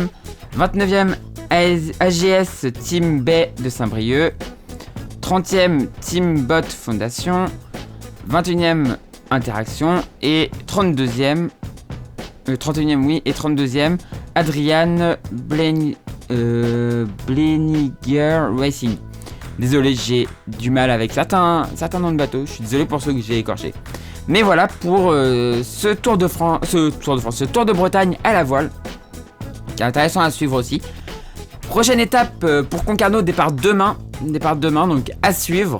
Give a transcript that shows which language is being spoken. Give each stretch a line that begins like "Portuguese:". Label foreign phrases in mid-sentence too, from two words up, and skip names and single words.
French: 29e AGS Team Bay de Saint-Brieuc. 30e Team Bot Fondation. 21e Interaction. Et 31e et 32e Adrian Bleniger Racing. Désolé, j'ai du mal avec certains noms de bateaux. Je suis désolé pour ceux que j'ai écorchés. Mais voilà pour ce Tour de Bretagne à la voile, qui est intéressant à suivre aussi. Prochaine étape pour Concarneau, départ demain, donc à suivre.